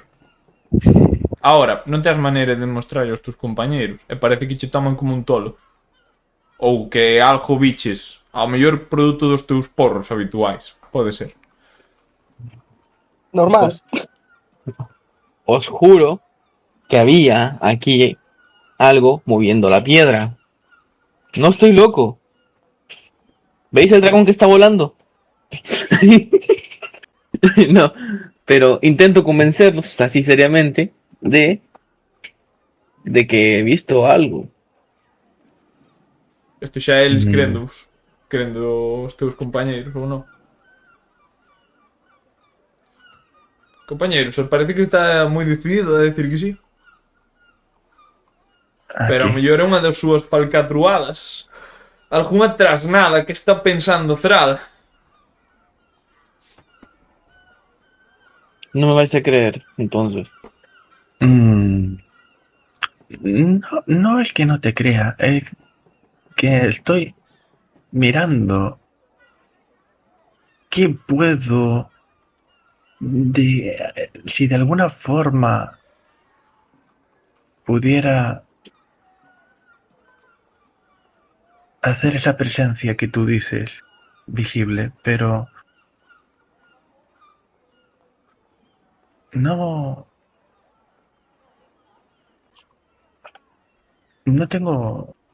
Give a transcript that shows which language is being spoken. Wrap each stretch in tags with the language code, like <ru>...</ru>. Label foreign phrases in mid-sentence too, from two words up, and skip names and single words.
<gl>Ahora, non tes maneira de mostrarlle aos teus compañeiros e parece que che toman como un tolo. Ou que algo biches, ao mellor produto dos teus porros habituais. Pode ser. Normal.</gl> <es>Os juro que había aquí algo moviendo la piedra. No estoy loco. ¿Veis el dragón que está volando? No, pero intento convencerlos así seriamente de que he visto algo.</es> <gl>Isto xa eles querendo os teus compañeiros, ou non? Compañeiros, parece que está moi decidido a decir que sí. Pero a aquí. mellor é unha das súas falcatruadas. Algúnha trasnada que está pensando Thrall.</gl> <es>No me vais a creer, entonces. No, no es que no te crea, es que estoy mirando qué puedo si de alguna forma pudiera hacer esa presencia que tú dices visible, pero no tengo.</es>